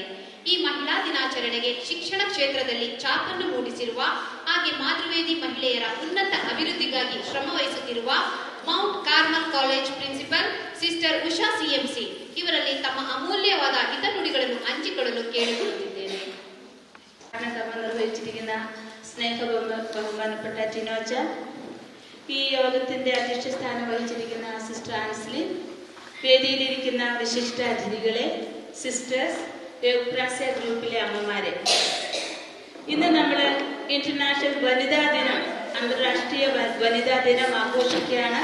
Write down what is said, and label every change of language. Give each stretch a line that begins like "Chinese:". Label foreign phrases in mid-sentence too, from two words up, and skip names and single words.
Kannada: ಈ ಮಹಿಳಾ ದಿನಾಚರಣೆಗೆ ಶಿಕ್ಷಣ ಕ್ಷೇತ್ರದಲ್ಲಿ ಛಾಪನ್ನು ಮೂಡಿಸಿರುವ ಹಾಗೆ ಮಾತೃವೇದಿ ಮಹಿಳೆಯರ ಉನ್ನತ ಅಭಿವೃದ್ಧಿಗಾಗಿ ಶ್ರಮ ವಹಿಸುತ್ತಿರುವ ಮೌಂಟ್ ಕಾರ್ಮಲ್ ಕಾಲೇಜ್
English: principal sister
Kannada: ಉಷಾ ಸಿಎಂಸಿ ಇವರಲ್ಲಿ ತಮ್ಮ ಅಮೂಲ್ಯವಾದ ಹಿತನುಡಿಗಳನ್ನು ಹಂಚಿಕೊಳ್ಳಲು ಕೇಳಿಕೊಳ್ಳುತ್ತಿದ್ದೇನೆ.
Malayalam: നിർവഹിച്ചിരിക്കുന്ന ബഹുമാനപ്പെട്ട ടിനോച്ച, ഈ യോഗത്തിന്റെ അധ്യക്ഷ സ്ഥാനം വഹിച്ചിരിക്കുന്ന സിസ്റ്റർ ആൻസ്ലിൻ, വേദിയിലിരിക്കുന്ന വിശിഷ്ട അതിഥികളെ, സിസ്റ്റേഴ്സ്, യുപ്രാസ്യ ഗ്രൂപ്പിലെ അമ്മമാരെ, ഇന്ന് നമ്മൾ ഇന്റർനാഷണൽ വനിതാ ദിനം, അന്തർരാഷ്ട്രീയ വനിതാ ദിനം ആഘോഷിക്കുകയാണ്.